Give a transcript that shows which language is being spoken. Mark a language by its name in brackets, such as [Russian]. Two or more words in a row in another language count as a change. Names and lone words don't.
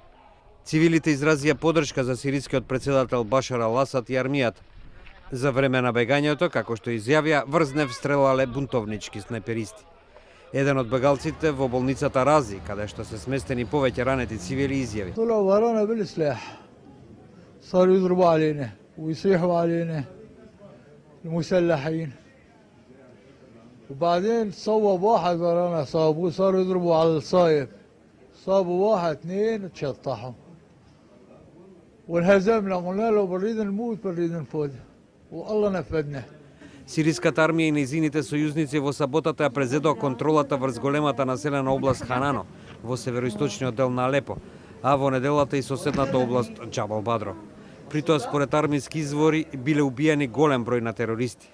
[Macedonian] Цивилите изразија поддршка за сирискиот председател Башар ал-Асад и армијата. За време на бегањето, како што изјавија, врз нив стрелале бунтовнички снайперисти. Еден од бегалците во болницата Рази, каде што се сместени повеќе ранети цивили, изјави: [Arabic] طلعوا ورانا بالسلاح صاروا يضربوا علينا ويصيحوا علينا المسلحين وبعدين صوب واحد ورانا صابوه صاروا يضربوا على الصايب صابوا واحد اثنين وتشطحوا وانهزمنا قلنا له بنريد نموت بنريد نفوت والله نفذنا. [Macedonian] Сириската армија и нејзините сојузници во саботата ја презедоа контролата врз големата населена област Ханано во североисточниот дел на Алепо, а во неделата и соседната област Џабал Бадро. При тоа, според армиски извори, биле убијани голем број на терористи.